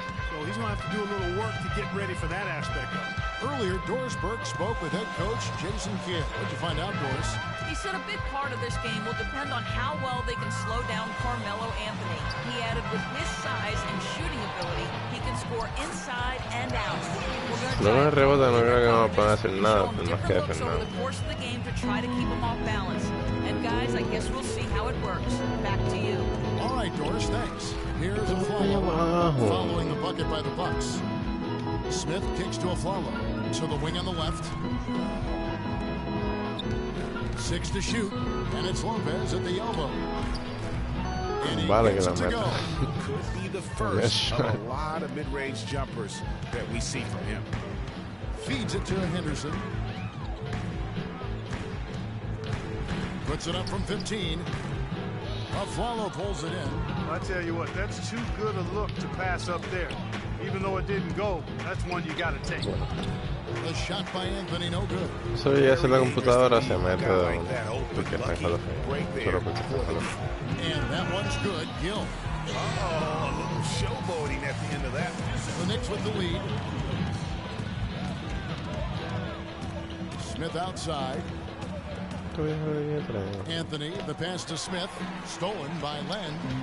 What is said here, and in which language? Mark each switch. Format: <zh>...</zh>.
<en>So he's going to have to do a little work to get ready for that aspect of it. Earlier, Doris Burke spoke with head coach Jason Kidd. What'd you find out, Doris? He said a big part of this game will depend on how well they can slow down Carmelo Anthony. He added with his size and shooting ability, he can score inside and out.</en> <es>No me rebota, no creo que no puedan hacer nada, más que</es> <en>Looks over the course of the game to try to keep him off balance. And guys, I guess we'll see how it works. Back to you. All right, Doris, thanks. Here's a follow following the bucket by the Bucks. Smith kicks to Aflalo. To the wing on the left. 6 to shoot, and it's Lopez at the elbow. And he gets it to go. Could be the first of a lot of mid-range jumpers that we see from him. Feeds it to Henderson. Puts it up from 15. Aflalo pulls it in. I tell you what, that's too good a look to pass up there. Even though it didn't go, that's one you got to take. The shot by Anthony, no good.</en> <es>Eso ya es la computadora, se mete porque está en Hall of Fame. Solo porque está en Hall of Fame.</es> <en>And that one's good. Gill. Oh, a little showboating at the end of that. The Knicks with the lead. Smith outside. Anthony, the pass to Smith, stolen by Len.</en>